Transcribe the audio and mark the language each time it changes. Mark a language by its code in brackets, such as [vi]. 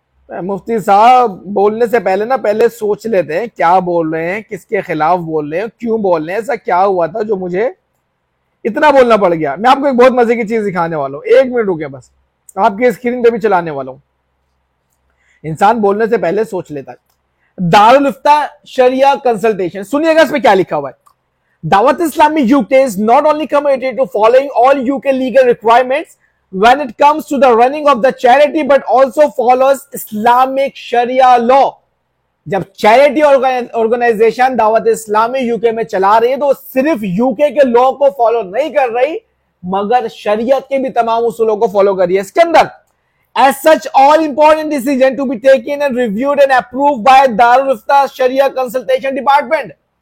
[hi] मुफ्ती साहब बोलने से पहले ना पहले सोच लेते हैं क्या बोल रहे हैं, किसके खिलाफ बोल रहे हैं, क्यों बोल रहे हैं, ऐसा क्या हुआ था जो मुझे इतना बोलना पड़ गया। मैं आपको एक बहुत मजे की चीज दिखाने वाला हूं, 1 मिनट रुके बस, आपकी स्क्रीन पे भी चलाने वाला हूं। इंसान बोलने से पहले सोच लेता है। दारुल इफ्ता शरिया कंसल्टेशन, सुनिएगा इस पे क्या लिखा हुआ है। [en] Dawat Islami UK is not only committed to following all UK legal requirements when it comes to the running of the charity, but also follows Islamic Sharia law। [hi] जब charity organisation Dawat Islami UK में चला रही है तो सिर्फ यूके के लॉ को follow नहीं कर रही, मगर शरीयत के भी तमाम उसूलों को फॉलो कर रही है इसके अंदर। [en] As such all important decision to be taken and reviewed and approved by Darul Ifta Sharia consultation department.